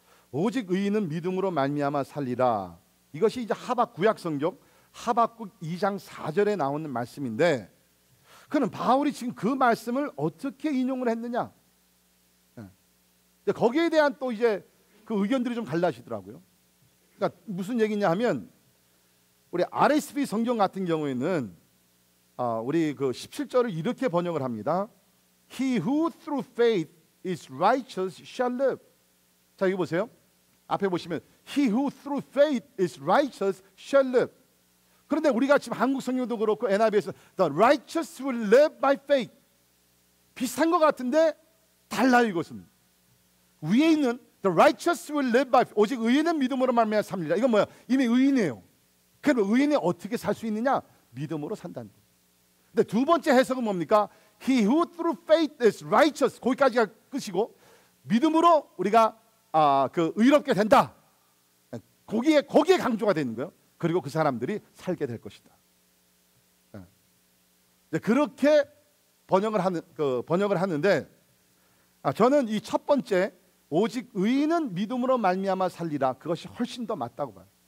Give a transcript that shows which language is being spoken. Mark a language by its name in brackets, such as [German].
[Korean] 오직 의인은 믿음으로 말미암아 살리라. 이것이 이제 구약 성경 하박국 2장 4절에 나오는 말씀인데, 그는 바울이 지금 그 말씀을 어떻게 인용을 했느냐? 거기에 대한 또 이제 그 의견들이 좀 갈라지더라고요. 그러니까 무슨 얘기냐 하면, 우리 RSV 성경 같은 경우에는 우리 그 17절을 이렇게 번역을 합니다. [English] He who through faith is righteous shall live. [Korean] 자, 이거 보세요. 앞에 보시면 [English] He who through faith is righteous shall live. [Korean] 그런데 우리가 지금 한국 성경도 그렇고 NIV에서 [English] The righteous will live by faith. [Korean] 비슷한 것 같은데 달라요. 이것은 위에 있는 [English] The righteous will live by [Korean] 오직 의인은 믿음으로 말미암아 삽니다. 이건 뭐야? 이미 의인이에요. 그럼 의인이 어떻게 살 수 있느냐? 믿음으로 산다는 거예요. 근데 두 번째 해석은 뭡니까? [English] He who through faith is righteous. [Korean] 거기까지가 끝이고 믿음으로 우리가 그 의롭게 된다. 거기에 강조가 되는 거예요. 그리고 그 사람들이 살게 될 것이다. 그렇게 번역을 하는데 저는 이 첫 번째 오직 의인은 믿음으로 말미암아 살리라 그것이 훨씬 더 맞다고 봐요.